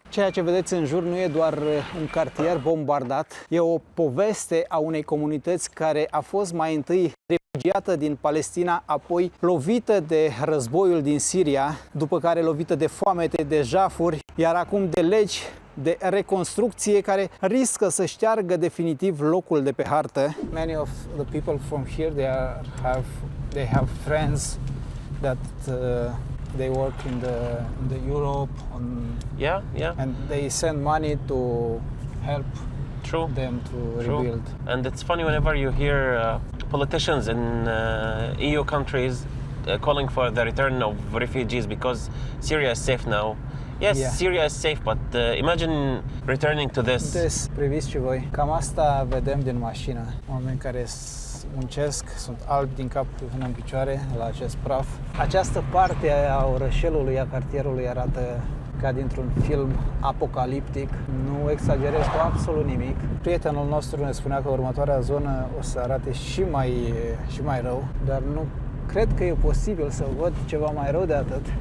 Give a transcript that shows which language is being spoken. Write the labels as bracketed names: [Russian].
[Romanian] Ceea ce vedeți în jur nu e doar un cartier bombardat, e o poveste a unei comunități care a fost mai întâi refugiată din Palestina, apoi lovită de războiul din Siria, după care lovită de foamete, de jafuri, iar acum de legi de reconstrucție care riscă să șteargă definitiv locul de pe hartă. [English] Many of the people from here they have friends that they work in the Europe and they send money to help them to rebuild. And it's funny whenever you hear politicians in EU countries calling for the return of refugees because Syria is safe now. Yes, Syria is safe, but imagine returning to this. [Romanian] Priviți și voi. Cam asta vedem din mașină. Oameni care muncesc, sunt albi din cap până în picioare la acest praf. Această parte a orășelului, a cartierului arată ca dintr-un film apocaliptic. Nu exagerez cu absolut nimic. Prietenul nostru ne spunea că următoarea zonă o să arate și mai rău, dar nu cred că e posibil să văd ceva mai rău de atât.